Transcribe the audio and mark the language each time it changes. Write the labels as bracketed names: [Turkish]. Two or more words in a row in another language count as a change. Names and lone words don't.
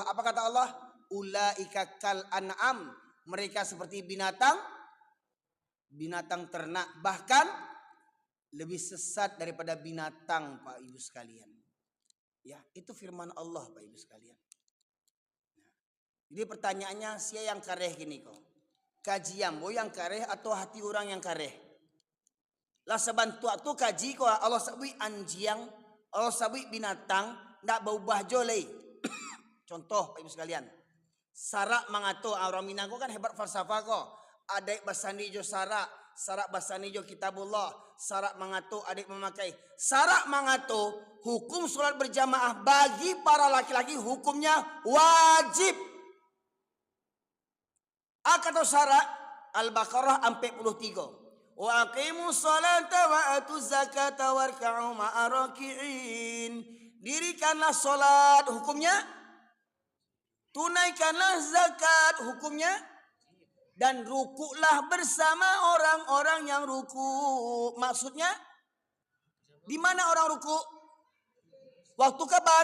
[Indonesian] Apa kata Allah? [Arabic] أولئك كالأنعام. [Indonesian] Mereka seperti binatang ternak. Bahkan lebih sesat daripada binatang Pak Ibu sekalian. Ya, itu firman Allah Pak Ibu sekalian. Nah, jadi pertanyaannya siapa yang kareh gini kok? [Minangkabau] Kaji ambo yang kareh atau hati orang yang kareh? Lah sebantu tu kaji kok Allah sabui anjiang, Allah sabui binatang ndak berubah jolei. [Indonesian] Contoh Pak Ibu sekalian. [Minangkabau] Sarak mangato orang Minang kan hebat falsafah kok. Adik basani jo sarak basani jo kitabullah, sarak mangato adik memakai. Sarak mangato [Indonesian] hukum sholat berjamaah bagi para laki-laki hukumnya wajib. Akatau sarak Al-Baqarah 43. [Arabic] وأقيموا الصلاة وآتوا الزكاة واركعوا مع الراكعين. [Indonesian] Dirikanlah salat, hukumnya tunaikanlah zakat, hukumnya dan rukuklah bersama orang-orang yang ruku. Maksudnya di mana orang ruku? Waktu kapan?